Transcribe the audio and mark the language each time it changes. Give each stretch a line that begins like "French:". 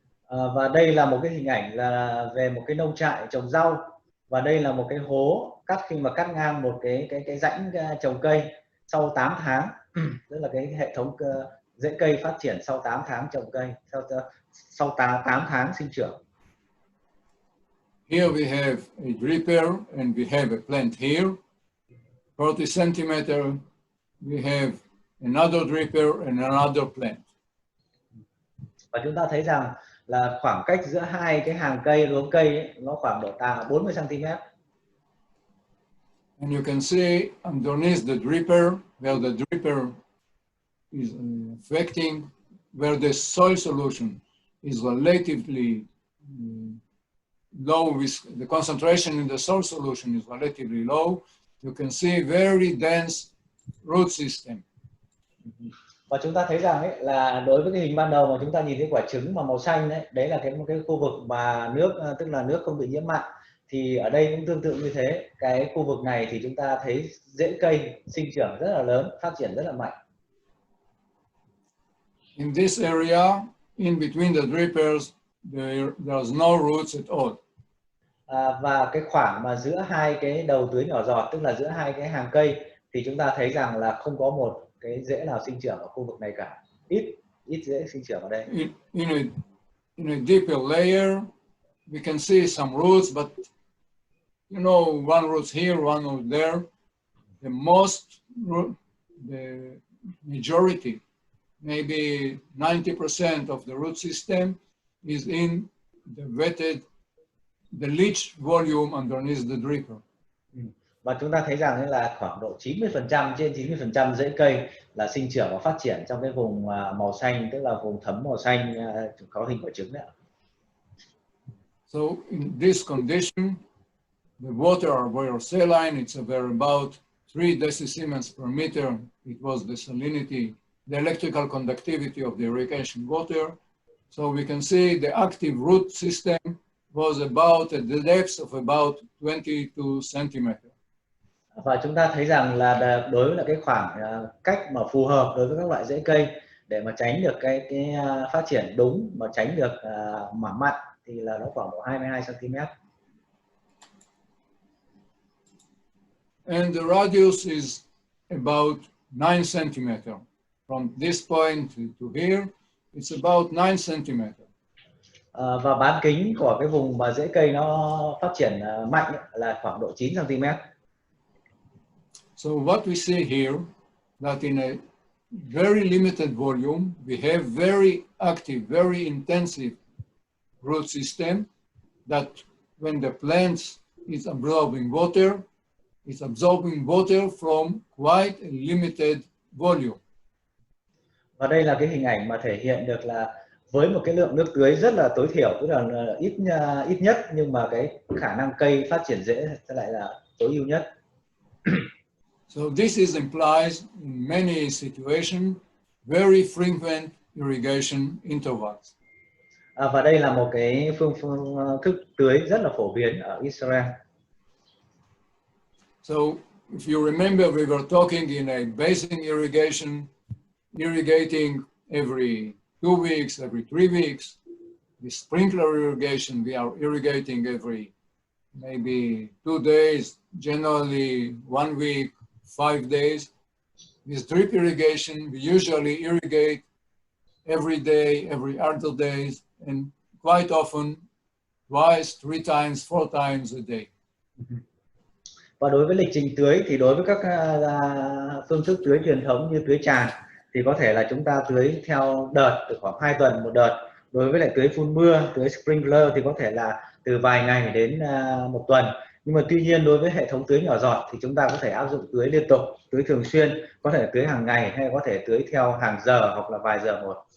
Vietnamese: Và đây là một cái hình ảnh là về một cái nông trại trồng rau, và đây là một cái hố khi mà cắt ngang một cái rãnh trồng cây sau 8 tháng, tức là cái hệ thống rễ cây phát triển sau 8 tháng trồng cây, sau 8 tháng sinh trưởng.
English: Here we have a dripper and we have a plant here, 40 centimeter. We have another dripper and another plant.
Vietnamese: Và chúng ta thấy rằng là khoảng cách giữa hai cái hàng cây, luống cây ấy, nó khoảng độ 40 cm.
English: And you can see underneath the dripper, where the dripper is affecting, where the soil solution is relatively low, with the concentration in the soil solution is relatively low, you can see very dense root system.
Vietnamese: Và chúng ta thấy rằng ấy, là đối với cái hình ban đầu mà chúng ta nhìn thấy quả trứng mà màu xanh đấy là một cái khu vực mà nước, tức là nước không bị nhiễm mặn, thì ở đây cũng tương tự như thế. Cái khu vực này thì chúng ta thấy rễ cây sinh trưởng rất là lớn, phát triển rất là mạnh.
English: In this area, in between the drippers, there's no roots at all.
Vietnamese: Và cái khoảng mà giữa hai cái đầu tưới nhỏ giọt, tức là giữa hai cái hàng cây, thì chúng ta thấy rằng là không có một cái rễ nào sinh trưởng ở khu vực này cả, ít rễ sinh trưởng ở đây.
English: In a deeper layer, we can see some roots, but you know, one root here, one root there. The majority, maybe 90% of the root system is in the leach volume underneath the dripper.
Vietnamese: Và chúng ta thấy rằng là khoảng độ 90%, trên 90% rễ cây là sinh trưởng và phát triển trong cái vùng màu xanh, tức là vùng thấm màu xanh có hình quả trứng đấy.
English: So in this condition, the water were saline. It's about 3 decisiemens per meter. It was the salinity, the electrical conductivity of the irrigation water. So we can see the active root system was about at the depth of about 22 centimeters.
Vietnamese: Và chúng ta thấy rằng là đối với là cái khoảng cách mà phù hợp đối với các loại rễ cây để mà tránh được cái phát triển đúng, mà tránh được mảm mặn thì là nó khoảng độ 22 cm.
English: And the radius is about 9 centimeters. From this point to here, it's about 9 centimeters.
Vietnamese: Và bán kính của cái vùng mà rễ cây nó phát triển mạnh là khoảng độ 9 cm.
English: So what we see here, that in a very limited volume, we have very active, very intensive root system that when the plant is absorbing water, it's absorbing water from quite a limited volume.
Vietnamese: Và đây là cái hình ảnh mà thể hiện được là với một cái lượng nước tưới rất là tối thiểu, tức là ít nhất, nhưng mà cái khả năng cây phát triển rễ sẽ lại là tối ưu nhất.
English: So this is implies in many situations very frequent irrigation intervals.
Vietnamese: Và đây là một cái phương thức tưới rất là phổ biến ở Israel.
English: So if you remember, we were talking in a basin irrigation, irrigating every 2 weeks, every 3 weeks. The sprinkler irrigation, we are irrigating every maybe 2 days, generally 1 week, 5 days. With drip irrigation, we usually irrigate every day, every other days, and quite often twice, 3 times, 4 times a day.
Vietnamese: Và đối với lịch trình tưới thì đối với các phương thức tưới truyền thống như tưới tràn thì có thể là chúng ta tưới theo đợt từ khoảng 2 tuần một đợt. Đối với lại tưới phun mưa, tưới sprinkler thì có thể là từ vài ngày đến 1 tuần. Nhưng mà tuy nhiên đối với hệ thống tưới nhỏ giọt thì chúng ta có thể áp dụng tưới liên tục, tưới thường xuyên, có thể tưới hàng ngày hay có thể tưới theo hàng giờ hoặc là vài giờ một.